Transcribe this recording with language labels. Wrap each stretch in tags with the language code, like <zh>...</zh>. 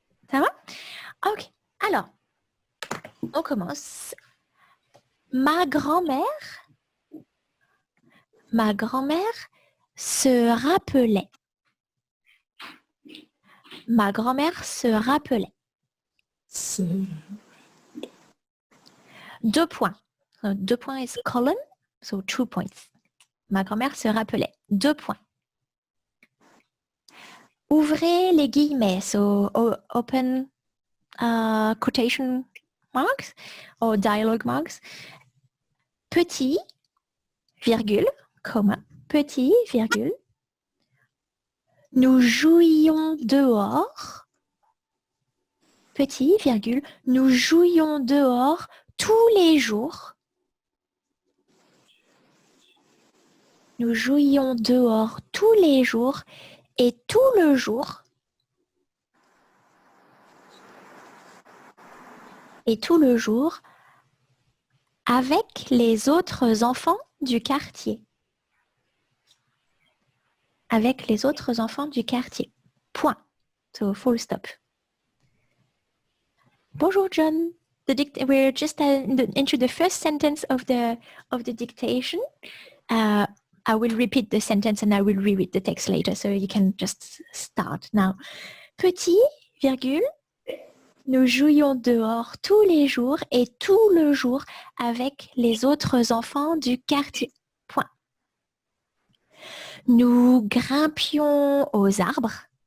<fr>Ça va? Ok. Alors, on commence. Ma grand-mère se rappelait. Ma grand-mère se rappelait. 2 points.</fr> <en>So 2 points is colon, so 2 points.</en> <fr>Ma grand-mère se rappelait. 2 points. Ouvrez les guillemets,</fr> <en>so open quotation marks or dialogue marks.</en> <fr>Petit, virgule, comma, petit, virgule. Nous jouions dehors. Petit, virgule. Nous jouions dehors tous les jours. Nous jouions dehors tous les jours et tout le jour. Et tout le jour avec les autres enfants du quartier. Avec les autres enfants du quartier.</fr> <en>Point. So full stop.</en> <fr>Bonjour John.</fr> <en>We're just into the first sentence of the dictation. I will repeat the sentence and I will reread the text later, so you can just start now.</en> <fr>Petit, virgule, nous jouions dehors tous les jours et tout le jour avec les autres enfants du quartier. Point. Nous grimpions aux arbres.</fr>